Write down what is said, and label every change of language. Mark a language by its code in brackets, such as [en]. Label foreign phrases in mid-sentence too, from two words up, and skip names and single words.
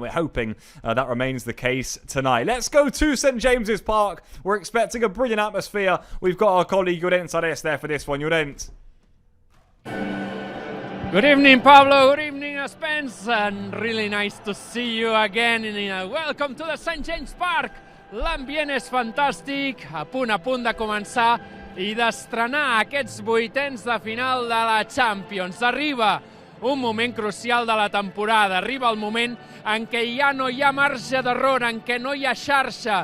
[en] We're hoping that remains the case tonight. Let's go to St James's Park. We're expecting a brilliant atmosphere. We've got our colleague Llorenç Ares there for this one. Llorenç. Good evening, Pablo. Good evening, Spence. And really nice to see you again. Welcome to the St. James Park. [ca] L'ambient és fantàstic, a punt de començar i d'estrenar aquests 8ens de final de la Champions. Arriba un moment crucial de la temporada. Arriba el moment en què ja no hi ha marge d'error, en què no hi ha xarxa.